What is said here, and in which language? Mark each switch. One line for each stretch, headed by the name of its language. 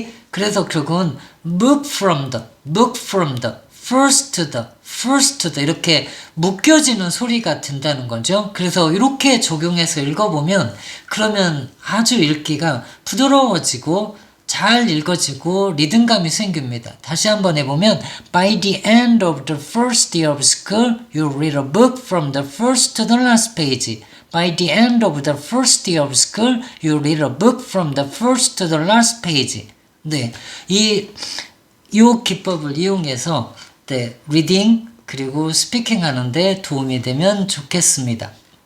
Korean: 그래서 결국은
English: book from the, first to the
Korean: 이렇게 묶여지는 소리가 된다는 거죠. 그래서 이렇게 적용해서 읽어보면 그러면 아주 읽기가 부드러워지고 잘 읽어지고 리듬감이 생깁니다. 다시 한번 해보면
English: By the end of the first year of school, you read a book from the first to the last page. By the end of the first year of school, you read a book from the first to the last page.
Korean: 네, 이 기법을 이용해서 리딩 그리고 스피킹 하는데 도움이 되면 좋겠습니다.